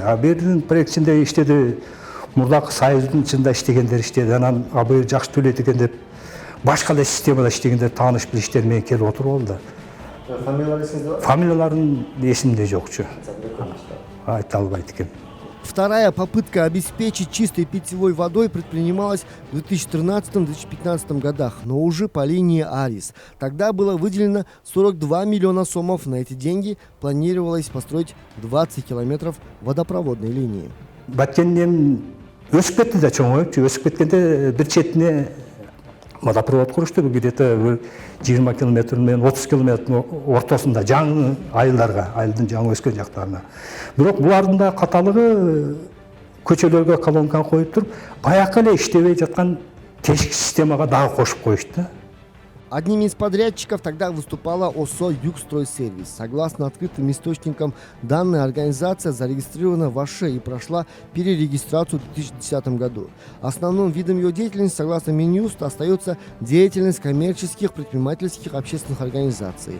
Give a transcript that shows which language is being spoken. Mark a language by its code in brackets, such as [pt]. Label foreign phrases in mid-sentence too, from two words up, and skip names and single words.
[ky] Бу жердин проектинде иштеди мурдакы союздун ичинде иштегендер иштеди. Анан бу жакшы төлөйт экен деп башка эле системада иштегендер тааныш билиштер менен келип отуруп алды. Фамилиялары эсиңизде бар? Фамилияларын эсимде жокчу. Айта албайт экенмин. [ru] Вторая попытка обеспечить чистой питьевой водой предпринималась в 2013-2015 годах, но уже по линии АРИС. Тогда было выделено 42 миллиона сомов. На эти деньги планировалось построить 20 километров водопроводной линии. [ky] Баткенден өсүп кетти да, чоңоюп, өсүп кеткенде бир четине водопровод курушту, где-то 20 километр менен 30 километрдин ортосунда жаңы айылдарга, айылдын жаңы өскөн жактарына. Бирок булардын да каталыгы көчөлөргө колонканы коюп туруп, баягы эле иштебей жаткан тешик системага дагы кошуп коюшту да. [ru] Одним из подрядчиков тогда выступала ОСО «Югстройсервис». Согласно открытым источникам, данная организация зарегистрирована в Аше и прошла перерегистрацию в 2010 году. Основным видом ее деятельности, согласно Минюсту, остается деятельность коммерческих, предпринимательских, общественных организаций.